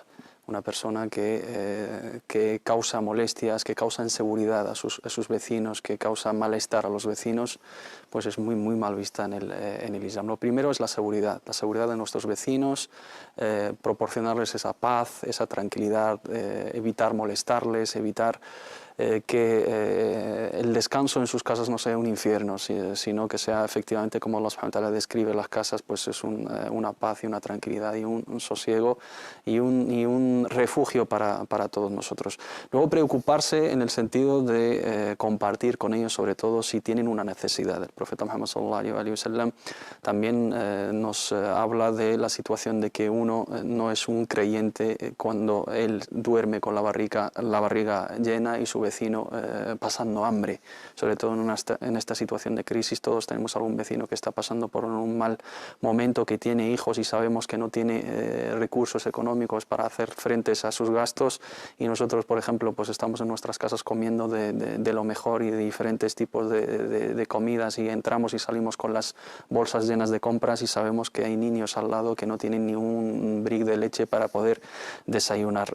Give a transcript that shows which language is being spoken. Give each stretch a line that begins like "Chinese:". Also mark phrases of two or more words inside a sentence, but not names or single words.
Spanish: Una persona que causa molestias, que causa inseguridad a sus vecinos, que causa malestar a los vecinos, pues es muy mal vista en el Islam. Lo primero es la seguridad de nuestros vecinos, proporcionarles esa paz, esa tranquilidad, evitar molestarles, evitar que el descanso en sus casas no sea un infierno, sino que sea efectivamente, como
Arabic: الله سبحانه وتعالى
Spanish: describe las casas, pues es una paz y una tranquilidad y un sosiego y un refugio para todos nosotros. Luego preocuparse en el sentido de compartir con ellos, sobre todo si tienen una necesidad. El profeta Muhammad
Arabic: صلى الله عليه وسلم
Spanish: también nos habla de la situación de que uno no es un creyente cuando él duerme con la barriga llena y su vecino pasando hambre. Sobre todo en esta situación de crisis, todos tenemos algún vecino que está pasando por un mal momento, que tiene hijos y sabemos que no tiene recursos económicos para hacer frente a sus gastos, y nosotros, por ejemplo, pues estamos en nuestras casas comiendo de lo mejor y de diferentes tipos de comidas, y entramos y salimos con las bolsas llenas de compras y sabemos que hay niños al lado que no tienen ni un brick de leche para poder desayunar.